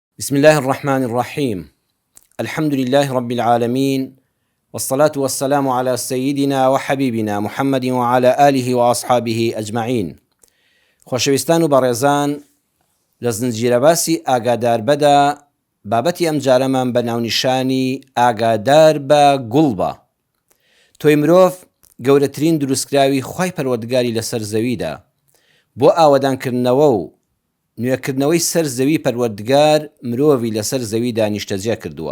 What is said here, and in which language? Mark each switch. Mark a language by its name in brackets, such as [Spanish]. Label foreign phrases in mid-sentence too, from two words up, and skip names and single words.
[Arabic] بسم الله الرحمن الرحيم. الحمد لله رب العالمين، والصلاة والسلام على سيدنا وحبيبنا محمد وعلى آله وأصحابه أجمعين. [Central Kurdish] خۆشەویستان و بەڕێزان، لە زنجیرە باسی ئاگادار بەدا بابەتی ئەم جارەمان بە ناونیشانی ئاگادار بە گوڵ بە. تۆی مرۆڤ گەورەترین دروستکراوی خوای پەروەردگاری لەسەر زەویدا. بۆ ئاوەدانکردنەوە و نوێکردنەوەی سەر زەوی پەروەردگار مرۆڤی لەسەر زەویدا نیشتەجێ کردووە.